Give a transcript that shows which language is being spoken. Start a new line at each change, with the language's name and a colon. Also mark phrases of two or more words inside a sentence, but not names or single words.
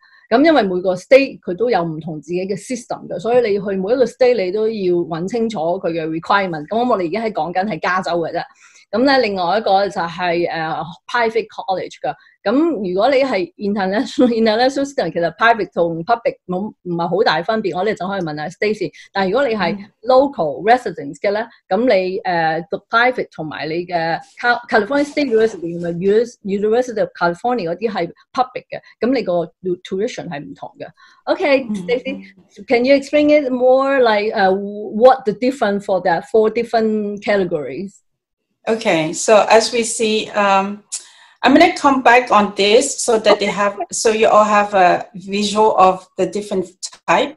Cantonese: 咁因為每個 state 佢都有唔同自己嘅 system 嘅，所以你去每一個 state 你都要揾清楚佢嘅 requirement。咁我哋而家係講緊係加州嘅啫。咁咧，另外一個就係
English: private college
Cantonese: 㗎。咁如果你係
English: international student，
Cantonese: 其實 private 同 public 唔係好大分別。我哋就可以問下 Stacey。但係如果你係
English: local residents
Cantonese: 嘅咧，咁你讀 private 同埋你嘅 California State University 同埋 University of California 嗰啲係 public 嘅，咁你個 tuition 係唔同嘅。
English: Okay, Stacey, can you explain it more like what the difference for that 4 different categories? Okay, so as we see, I'm going to come back on this so that so you all have a visual of the different type.